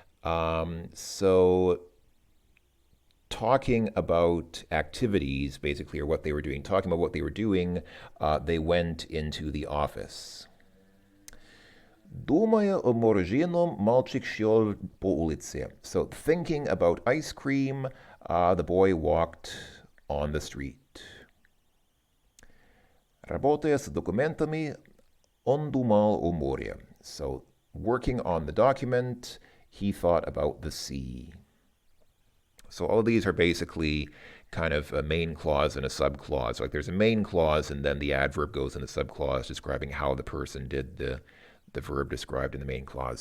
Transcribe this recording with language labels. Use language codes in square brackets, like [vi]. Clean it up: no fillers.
[en] So, talking about activities, basically, or what they were doing, talking about what they were doing, they went into the office. [ru] Думая о мороженом, мальчик шел по улице. [en] So, thinking about ice cream, the boy walked on the street. [ru] Работая с документами, он думал о море. [en] So, working on the document, he thought about the sea. So all of these are basically kind of a main clause and a subclause. Like there's a main clause and then the adverb goes in the subclause describing how the person did the verb described in the main clause.